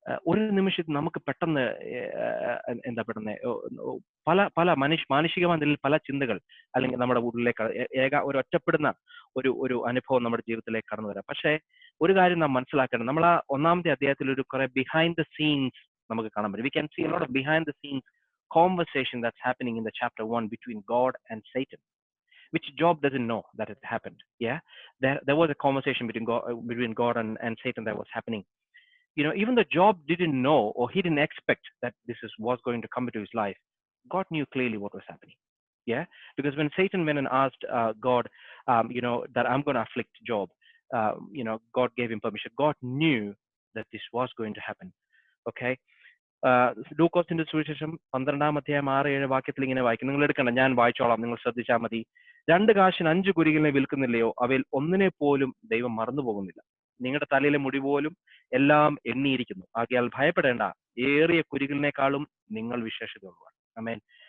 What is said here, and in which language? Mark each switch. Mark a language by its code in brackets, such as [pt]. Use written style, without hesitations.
[ml] ഒരു നിമിഷത്തിൽ നമുക്ക് പെട്ടെന്ന് എന്താ പെട്ടെന്ന് പല പല മാനുഷികമായ നിലയിൽ പല ചിന്തകൾ അല്ലെങ്കിൽ നമ്മുടെ ഉള്ളിലേക്ക് ഒരു ഒറ്റപ്പെടുന്ന ഒരു അനുഭവം നമ്മുടെ ജീവിതത്തിലേക്ക് കടന്നു വരാം. പക്ഷേ ഒരു കാര്യം നാം മനസ്സിലാക്കണം, നമ്മൾ ആ 1-ാമത്തെ അധ്യായത്തിൽ ഒരു കുറെ ബിഹൈൻഡ് ദ സീൻസ് നമുക്ക് കാണാൻ പറ്റും. [en] We can see a lot of behind the scenes conversation that's happening in the chapter 1 between God and Satan, which Job doesn't know that it happened. Yeah, there was a conversation between God and Satan that was happening. Even though Job didn't know, or he didn't expect that was going to come into his life, God knew clearly what was happening. Yeah, because when Satan went and asked God, that I'm going to afflict Job, God gave him permission. God knew that this was going to happen. Okay. [ml] ലൂക്കോസിന്റെ സുവിശേഷം 12-ാം അധ്യായം 6-7 വാക്യത്തിൽ ഇങ്ങനെ വായിക്കും. നിങ്ങൾ എടുക്കണ്ട, ഞാൻ വായിച്ചോളാം, നിങ്ങൾ ശ്രദ്ധിച്ചാൽ മതി. 2 കാശിന് 5 കുരികിലിനെ വിൽക്കുന്നില്ലയോ, അവയിൽ ഒന്നിനെ പോലും ദൈവം മറന്നു പോകുന്നില്ല. നിങ്ങളുടെ തലയിലെ മുടി പോലും എല്ലാം എണ്ണിയിരിക്കുന്നു. ആകയാൽ ഭയപ്പെടേണ്ട, ഏറിയ കുരികിലിനേക്കാളും നിങ്ങൾ വിശേഷതയുള്ളവർ. ആമേൻ.